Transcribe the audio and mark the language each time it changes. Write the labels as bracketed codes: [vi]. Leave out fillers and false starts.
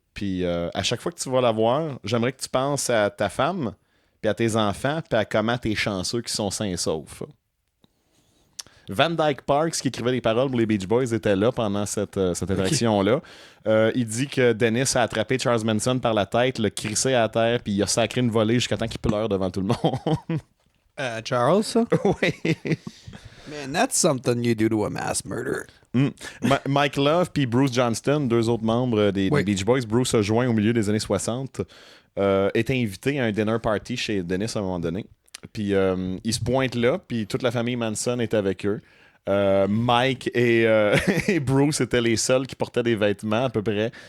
[fr] Puis à chaque fois que tu vas la voir, j'aimerais que tu penses à ta femme, puis à tes enfants, puis à comment t'es chanceux qui sont sains et saufs. Van Dyke Parks, qui écrivait les paroles pour les Beach Boys, était là pendant cette interaction-là. Il dit que Dennis a attrapé Charles Manson par la tête, l'a crissé à terre, puis il a sacré une volée jusqu'à temps qu'il pleure devant tout le monde. Charles, ça? Oui. [en] Man, that's something you do to a mass murder. [fr] Mike Love puis Bruce Johnston, deux autres membres des Beach Boys. Bruce a joint au milieu des années 60. Était invité à un dinner party chez Dennis à un moment donné. Puis il se pointe là, puis toute la famille Manson est avec eux. Mike et Bruce étaient les seuls qui portaient des vêtements à peu près.